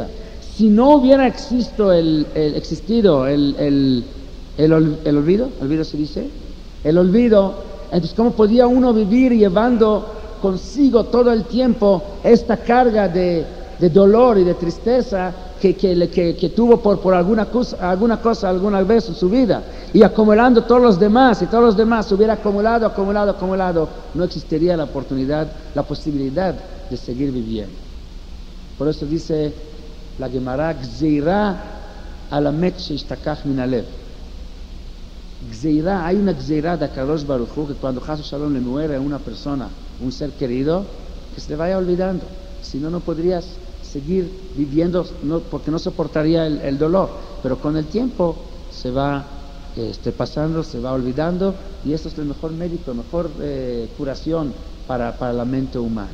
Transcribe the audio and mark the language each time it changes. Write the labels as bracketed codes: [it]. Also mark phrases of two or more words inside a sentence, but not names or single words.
[es] Si no hubiera existido el olvido se dice, el olvido, entonces ¿cómo podía uno vivir llevando consigo todo el tiempo esta carga de dolor y de tristeza que tuvo por alguna cosa alguna vez en su vida, y acumulando todos los demás, y todos los demás hubiera acumulado, no existiría la posibilidad de seguir viviendo. Por eso dice la Gemara: [he] גזירה על המת שישתכח מן הלב. [es] Gzeirá, hay una Gzeirá de [he] הקדוש ברוך הוא, [es] que cuando [he] חס שלום [es] le muere a una persona, un ser querido, que se le vaya olvidando. Si no, no podrías seguir viviendo, porque no soportaría el dolor. Pero con el tiempo se va pasando, se va olvidando, y eso es el mejor médico, la mejor curación para la mente humana.